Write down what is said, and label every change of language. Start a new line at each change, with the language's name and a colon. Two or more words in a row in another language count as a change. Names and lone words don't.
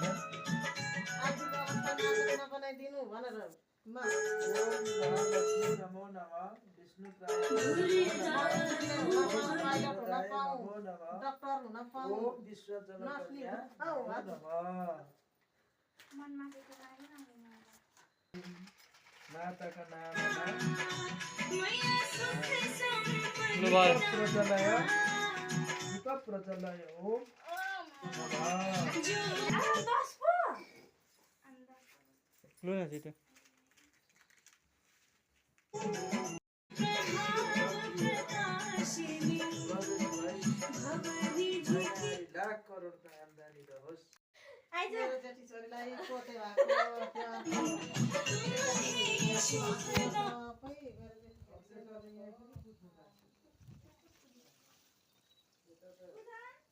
Nepali: आर्थिक अवस्था नाजुक नबनाइदिनु भनेर पाइलट हुन पाऊँ डक्टर हुन पाऊँ नर्सनी हुन पाऊँ माताका नाममा लु भयो
Sanskrit: प्रचलय दीप प्रचलय ओम नमः
Nepali: लु न छिटो लाख करोडको आम्दानी रहोस् मेरो जेठी छोरीलाई पोते भएको सबै मेरो जेठी छोरीले